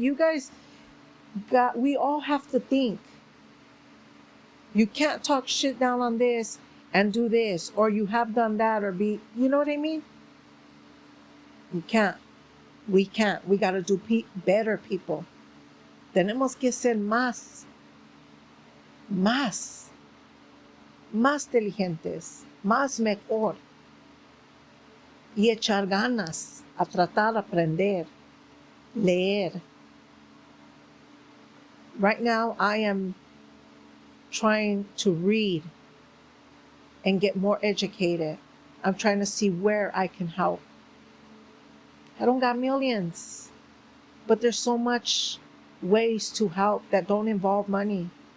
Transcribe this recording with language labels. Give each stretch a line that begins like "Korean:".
English: You guys we all have to think. You can't talk shit down on this and do this, or you have done that, or you know what I mean? You can't. We can't. We got to do better, people.
Spanish: Tenemos que ser más inteligentes, más mejor, y echar ganas a tratar de aprender, leer.
English: Right now, I am trying to read and get more educated. I'm trying to see where I can help. I don't got millions, but there's so much ways to help that don't involve money.